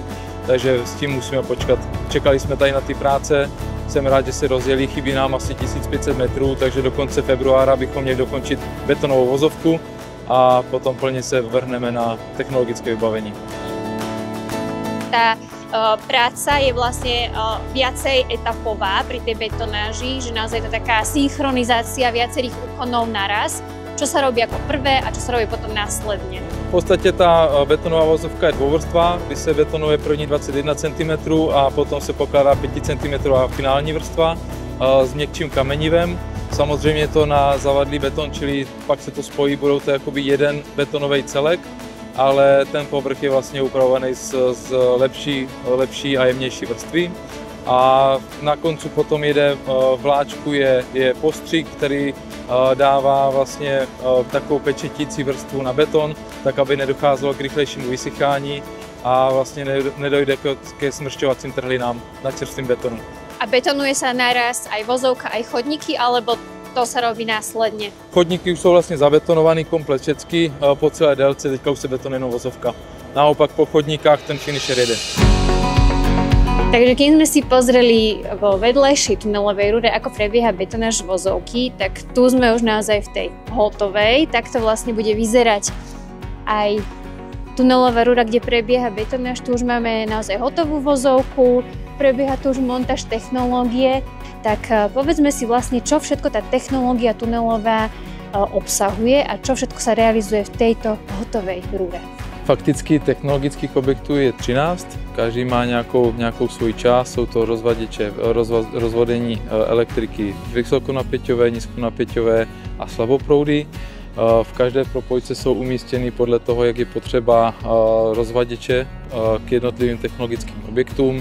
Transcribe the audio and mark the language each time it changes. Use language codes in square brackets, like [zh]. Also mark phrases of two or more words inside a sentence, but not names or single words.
[cs] Takže s tím musíme počkat. Čekali jsme tady na ty práce, jsem rád, že se rozjeli, chybí nám asi 1500 metrů, takže do konce februára bychom měli dokončit betonovou vozovku a potom plně se vrhneme na technologické vybavení. [sk] Tá práca je vlastne viacej etapová pri tej betonáži, že naozaj je to taká synchronizácia viacerých úkonov naraz. Čo sa robí ako prvé a čo sa robí potom následne? [cs] V podstatě ta betonová vozovka je dvouvrstvá, kdy se betonuje první 21 cm a potom se pokládá 5 cm finální vrstva s měkčím kamenivem. Samozřejmě to na zavadlý beton, čili pak se to spojí, budou to jakoby jeden betonový celek, ale ten povrch je vlastně upravovaný z lepší a jemnější vrstvy. A na koncu potom jede vláčku je postřik, který dává vlastně takovou pečetící vrstvu na beton, tak aby nedocházelo k rychlejšímu vysychání a vlastně nedojde ke smršťovacím trhlinám na čerstvém betonu. [sk] A betonuje sa naraz aj vozovka, aj chodníky, alebo to sa robí následne? [cs] Chodníky už jsou vlastně zabetonovaný komplet všechny, po celé délce, teďka už se betonuje jenom vozovka. Naopak po chodníkách ten finisher jede. [sk] Takže keď sme si pozreli vo vedlejšej tunelovej rúre, ako prebieha betonáž vozovky, tak tu sme už naozaj v tej hotovej. Takto vlastne bude vyzerať aj tunelová rúra, kde prebieha betonáž. Tu už máme naozaj hotovú vozovku, prebieha tu už montáž technológie. Tak povedzme si vlastne, čo všetko tá technológia tunelová obsahuje a čo všetko sa realizuje v tejto hotovej rúre. [cs] Fakticky technologických objektů je 13, každý má nějakou svou část, jsou to rozvaděče, rozvodení elektriky vysokonapěťové, nízkonapěťové a slaboproudy. V každé propojce jsou umístěny podle toho, jak je potřeba rozvaděče k jednotlivým technologickým objektům.